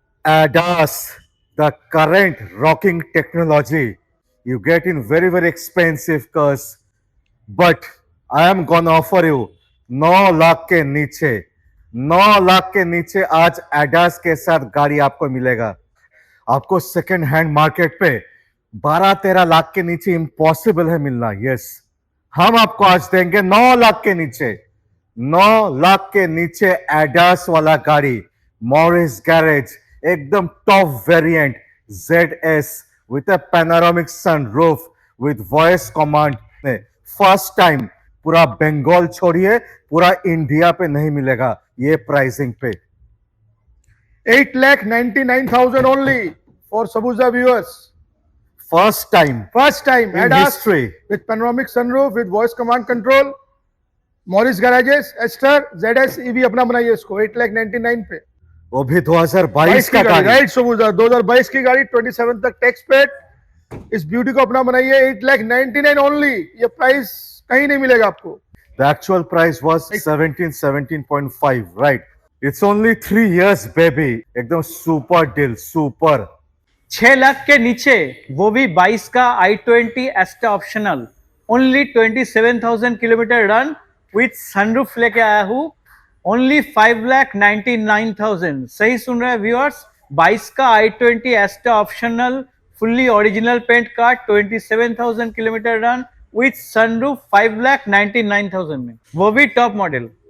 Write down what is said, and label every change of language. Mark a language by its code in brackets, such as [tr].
[en] ADAS, the current rocking technology you get in very, very expensive cars. But I am gonna offer you [hi] 9 lakh के नीचे, 9 लाख के नीचे आज ADAS के साथ गाड़ी आपको मिलेगा। आपको सेकेंड हैंड मार्केट पे 12-13 लाख के नीचे इम्पॉसिबल है मिलना। यस, हम आपको आज देंगे 9 लाख के नीचे, 9 लाख के नीचे एडास वाला गाड़ी, मॉरिस गैरेज, एकदम top variant ZS [en] With a panoramic sunroof with voice command. [hi] First time पूरा बंगाल छोड़िए, पूरा इंडिया पे नहीं मिलेगा ये प्राइसिंग पे। [en] 8,99,000 only for Sabuza viewers. First time First time in ADAS history. with panoramic sunroof with voice command control. Morris Garages, Esther, ZS EV [hi] अपना बनाइए इसको 8,99,000 पे। वो भी 2022 22 का की गाड़ी, गाड़ी। राइट सबूजा, 2022 की गाड़ी 27 तक टैक्स पेड। इस ब्यूटी को अपना बनाइए 8,99,000 ओनली। ये प्राइस कहीं नहीं मिलेगा आपको। [en] The actual price was 17.5, right? It's only 3 years, baby. [hi] एकदम सुपर डील, सुपर। 6 लाख के नीचे वो भी 22 का i20 एस्टा optional only 27,000 kilometre run with sunroof लेके आया हूँ ओनली 5,99,000। सही सुन रहे हैं व्यूअर्स, 22 का i20 एस्टा optional fully original paint car 27,000 kilometre run with sunroof 5,99,000 में, वो भी टॉप मॉडल।